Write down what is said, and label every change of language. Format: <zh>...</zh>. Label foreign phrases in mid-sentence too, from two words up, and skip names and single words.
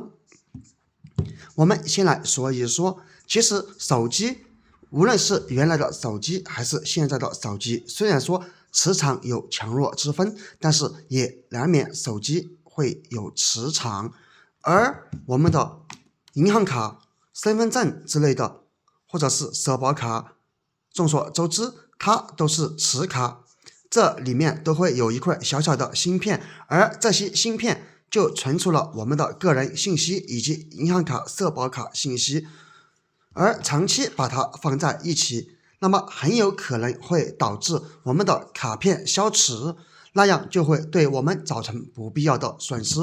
<zh>我們先來說一說，其實手機無論是原來的手機還是現在的手機，雖然說磁場有強弱之分，但是也難免手機會有磁場，而我們的銀行卡、身份證之類的，或者是社保卡，眾所周知它都是磁卡，這裡面都會有一塊小小的芯片，而這些芯片就存储了我們的個人信息以及银行卡、社保卡信息，而長期把它放在一起，那麼很有可能会導致我們的卡片消磁，那樣就會對我們造成不必要的損失。</zh>